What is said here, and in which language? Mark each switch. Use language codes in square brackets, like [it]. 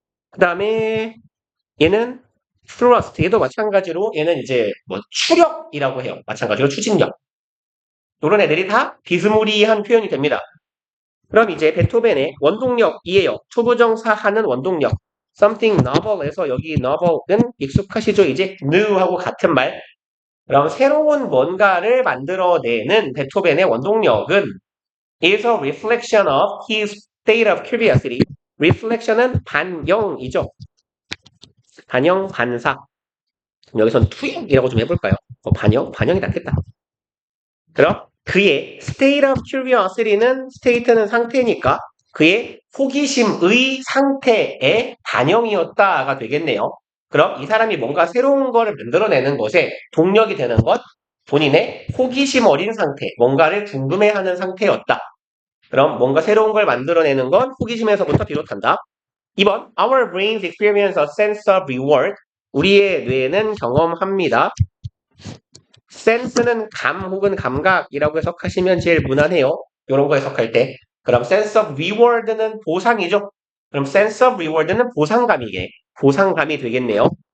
[ko] 그 다음에 얘는 thrust, 얘도 마찬가지로 얘는 이제 뭐 추력이라고 해요. 마찬가지로 추진력. 이런 애들이 다 비스무리한 표현이 됩니다. 그럼 이제 베토벤의 원동력이에요. 초부정사하는 원동력. something novel에서 여기 novel은 익숙하시죠? 이제 new하고 같은 말. 그럼 새로운 뭔가를 만들어내는 베토벤의 원동력은 [en] is a reflection of his state of curiosity. [ko] reflection은 반영이죠. 반영, 반사. 여기선 투영이라고 좀 해볼까요? 반영이 낫겠다. 그럼 그의 [en] state of curiosity [ko] 는 state는 상태니까 그의 호기심의 상태의 반영이었다가 되겠네요. 그럼 이 사람이 뭔가 새로운 거를 만들어내는 것에 동력이 되는 것, 본인의 호기심 어린 상태, 뭔가를 궁금해하는 상태였다. 그럼 뭔가 새로운 걸 만들어내는 건 호기심에서부터 비롯한다. [en] 2번 Our brains experience a sense of reward. [ko] 우리의 뇌는 경험합니다. sense는 감 혹은 감각이라고 해석하시면 제일 무난해요. 이런 거 해석할 때. 그럼 sense of reward는 보상이죠. 그럼 sense of reward는 보상감이 되겠네요.